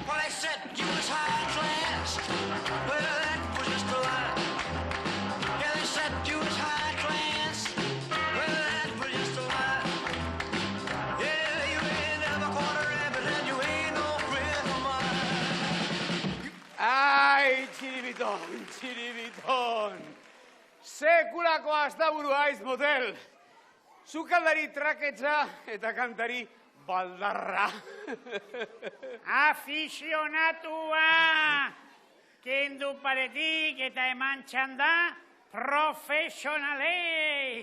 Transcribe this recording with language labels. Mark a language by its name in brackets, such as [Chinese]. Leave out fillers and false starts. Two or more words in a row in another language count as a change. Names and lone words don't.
[English] Well, they said you was high class, well, that was just a lie. Yeah, they said you was high class, well, that was just a lie. Yeah, you ain't never caught a rabbit and you ain't no friend of mine. [Basque] Ai, txiribiton. Sekulako astaburu aiz motel. Sukaldari traketsa eta kantari baldarra. Afizionatua! Kendu paretik eta eman txanda profesionalei!